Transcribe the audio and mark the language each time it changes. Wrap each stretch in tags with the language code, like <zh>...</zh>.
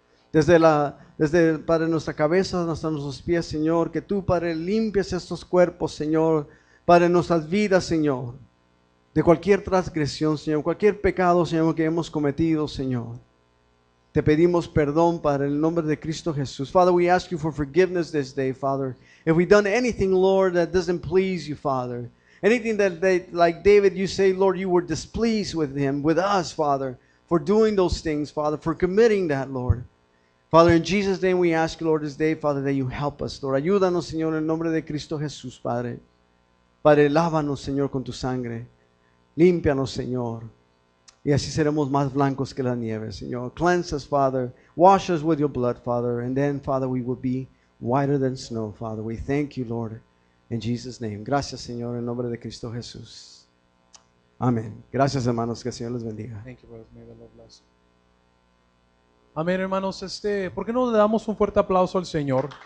<es>Desde, Padre, nuestra cabeza hasta nuestros pies, Señor. Que tú, Padre, limpies estos cuerpos, Señor. Padre, nuestras vidas, Señor. De cualquier transgresión, Señor. Cualquier pecado, Señor, que hemos cometido, Señor. Te pedimos perdón, Padre, en el nombre de Cristo Jesús.</es> <en>Father, we ask you for forgiveness this day, Father. If we've done anything, Lord, that doesn't please you, Father. Anything that, like David, you say, Lord, you were displeased with him, with us, Father, for doing those things, Father, for committing that, Lord. Father, in Jesus' name we ask you, Lord, this day, Father, that you help us, Lord.</en> <es>Ayúdanos, Señor, en el nombre de Cristo Jesús, Padre. Padre, lávanos, Señor, con tu sangre. Límpianos, Señor. Y así seremos más blancos que la nieve, Señor.</es> <en>Cleanse us, Father. Wash us with your blood, Father. And then, Father, we will be whiter than snow, Father. We thank you, Lord, in Jesus' name.</en> <es>Gracias, Señor, en nombre de Cristo Jesús. Amén. Gracias, hermanos. Que el Señor les bendiga.</es> <en>Thank you, brothers. May the Lord bless.</en> <es>Amén, hermanos. ¿Por qué no le damos un fuerte aplauso al Señor?</es>